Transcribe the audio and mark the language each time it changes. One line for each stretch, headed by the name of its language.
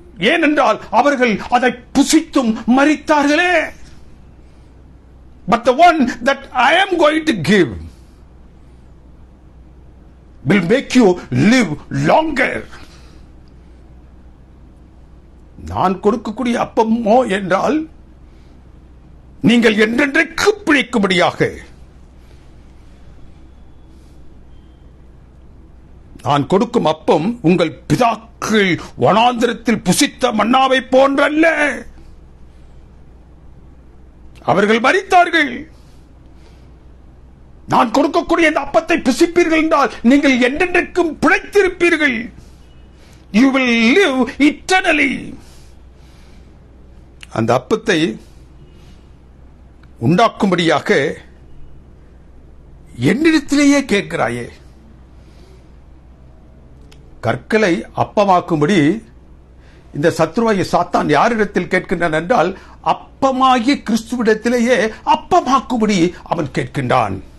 Tamil: ஏனென்றால் அவர்கள் அதை புசித்தும் மரித்தார்களே.
English: But the one that I am going to give will make you live longer.
Tamil: நான் கொடுக்கக்கூடிய அப்பமோ என்றால் நீங்கள் என்றென்றைக்கு பிழைக்கும்படியாக. நான் கொடுக்கும் அப்பம் உங்கள் பிதாக்கள் வனாந்திரத்தில் புசித்த மன்னாவை போன்றல்ல. அவர்கள் மரித்தார்கள். நான் கொடுக்கக்கூடிய இந்த அப்பத்தை புசிப்பீர்கள் என்றால் நீங்கள் என்றென்றைக்கும் பிழைத்திருப்பீர்கள்.
English: You will live eternally.
Tamil: அந்த அப்பத்தை உண்டாக்கும்படியாக என்னிடத்திலேயே கேட்கிறாயே. கற்களை அப்பமாக்கும்படி இந்த சத்ருவாகிய சாத்தான் யாரிடத்தில் கேட்கின்றான் என்றால், அப்பமாகிய கிறிஸ்துவிடத்திலேயே அப்பமாக்கும்படி அவன் கேட்கின்றான்.